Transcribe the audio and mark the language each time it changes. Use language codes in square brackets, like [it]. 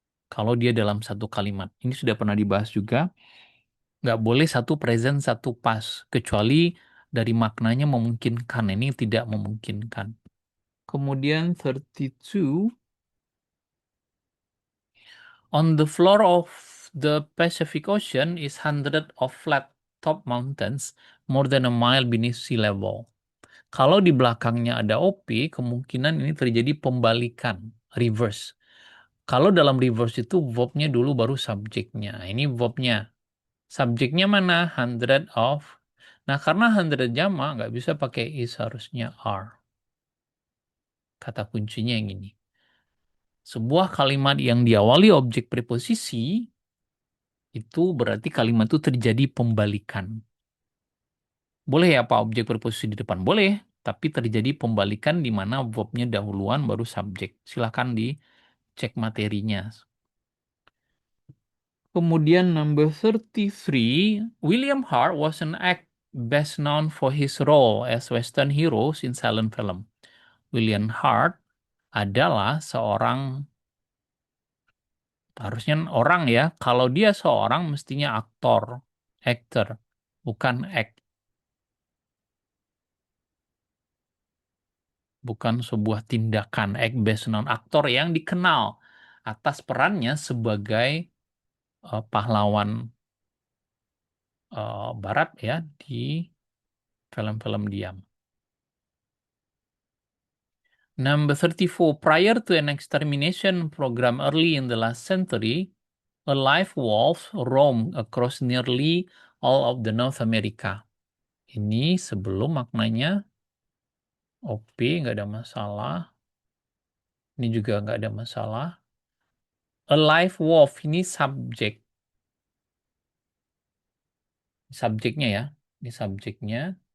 [id] Kalau dia dalam satu kalimat. Ini sudah pernah dibahas juga. Nggak boleh satu present, satu pas. Kecuali dari maknanya memungkinkan. Ini tidak memungkinkan. Kemudian 32. [en] On the floor of the Pacific Ocean is hundred of flat top mountains more than a mile beneath sea level. [id] Kalau di belakangnya ada OP, kemungkinan ini terjadi pembalikan, reverse. Kalau dalam reverse itu verbnya dulu baru subjeknya. Ini verbnya Subjeknya mana? Hundred of. Nah, karena hundred jamak, nggak bisa pakai is, harusnya are. Kata kuncinya yang ini. Sebuah kalimat yang diawali objek preposisi, itu berarti kalimat itu terjadi pembalikan. Boleh ya Pak objek preposisi di depan? Boleh. Tapi terjadi pembalikan di mana verbnya dahuluan baru subjek. Silahkan dicek materinya. [en] Kemudian number 33, William Hart was an act best known for his role as Western heroes in silent film. [id] William Hart adalah seorang, harusnya orang ya, kalau dia seorang mestinya aktor, actor, bukan act, bukan sebuah tindakan. [en] Act best known, [id] aktor yang dikenal atas perannya sebagai pahlawan Barat ya di film-film dia. [en] Number 34, prior to an extermination program early in the last century, a live wolf roamed across nearly all of the North America. [id] Ini sebelum maknanya OP, nggak ada masalah. Ini juga nggak ada masalah. A live wolf, ini subjek. Subjeknya ya. Ini subjeknya.